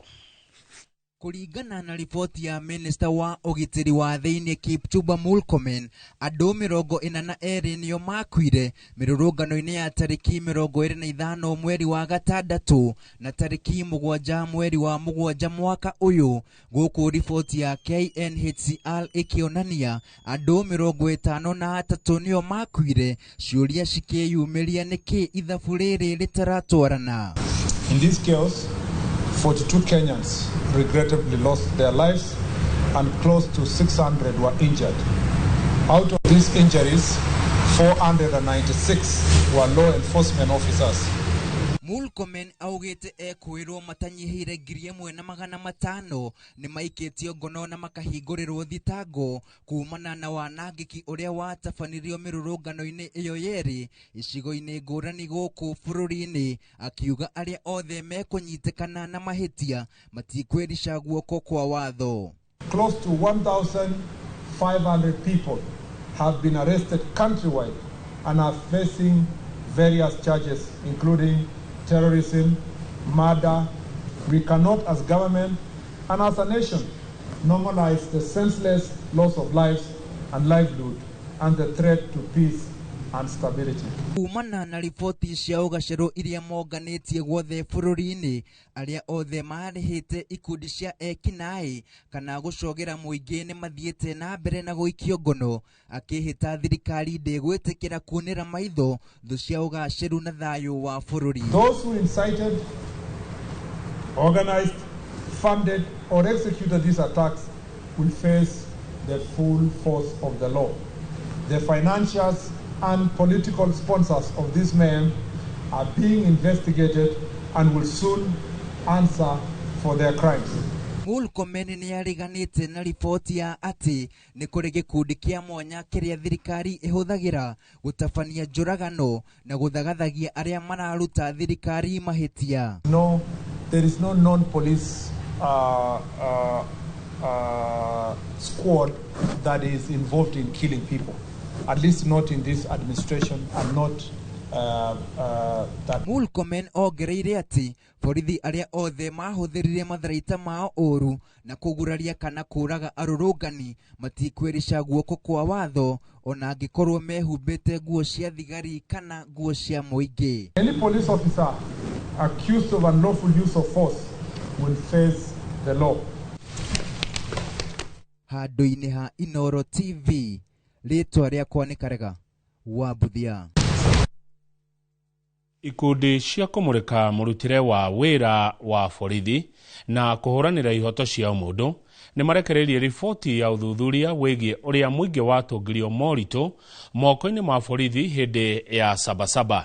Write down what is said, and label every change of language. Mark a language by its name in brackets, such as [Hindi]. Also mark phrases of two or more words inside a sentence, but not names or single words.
[Kikuyu] Kũringana na ripoti ya Minister wa ũgitĩri wa thĩinĩ Kipchumba Murkomen, andũ 42 nĩo makuire mĩrũrũngano-inĩ ya tarĩki 25 mweri wa gatandatũ na tarĩki 7 mweri wa 7 mwaka ũyũ. Gũkũ ripoti ya KNHCR ĩkĩonania andũ 53 nĩo makuire, ciũria cikĩyumĩria nĩkĩ ithabu rĩrĩ rĩtaratwarana. [English] In this chaos, 42 Kenyans regrettably lost their lives and close to 600 were injured. Out of these injuries, 496 were law enforcement officers. [Kikuyu] Murkomen augĩte ekwĩrwo matanyihĩire 1,500 nĩ maikĩtio ngono na makahingũrĩrwo thitango kumana na wanangĩki ũrĩa watabanirio mĩrũrũngano-inĩ ĩyo yerĩ icigo-inĩ ngũrani gũkũ bũrũri-inĩ, akiuga arĩa othe mekũnyitĩkana na mahĩtia matikwĩrica guoko kwa watho. [English] Close to 1,500 people have been arrested countrywide and are facing various charges including terrorism, murder. We cannot, as government and as a nation, normalize the senseless loss of lives and livelihood and the threat to peace and stability. [Kikuyu] Kumana na ripoti cia ũgacĩru iria monganĩtie guothe bũrũri-inĩ, arĩa othe marĩhĩte ikundi cia ekinaĩ kana gũcogera mũingĩ nĩ mathiĩte na mbere na gũikio ngono, akĩhĩta thirikari ndĩgwĩtĩkĩra kuonera maitho thũ cia ũgacĩru na thayũ wa bũrũri. [English] Those who incited, organized, funded or executed these attacks will face the full force of the law. The financiers and political sponsors of these men are being investigated and will soon answer for their crimes. [Kikuyu] Murkomen nĩ ariganĩte na ripoti ya atĩ nĩ kũrĩ gĩkundi kĩa mwanya kĩrĩa thirikari ĩhũthagĩra gũtabania njũragano na gũthagathagia arĩa mararuta thirikari mahĩtia. [English] No, there is no non-police squad that is involved in killing people. At least not in this administration and not [Kikuyu] Murkomen ongereire ati borithi aria othe mahuthirire matharaita mao ũru na kuguraria kana kũraga arũrũngani matikwĩrisha guoko kwa watho ona angĩkorwo mehumbĩte nguo cia thigari kana nguo cia mũingĩ. [English] Any police officer accused of unlawful use of force will face the law. [Kikuyu] Handũ-inĩ ha Inooro TV, rĩtwa rĩakwa nĩ Karega wa Buthia. Ikundi cia kũmũrĩka mũrutĩre wa wĩra wa borithi na kũhũranĩra ihoto cia mũndũ nĩ marekereirie riboti ya ũthuthuria wĩgiĩ ũrĩa mũingĩ watũngirio moritũ moko-inĩ ma borithi hĩndĩ ya Sabasaba.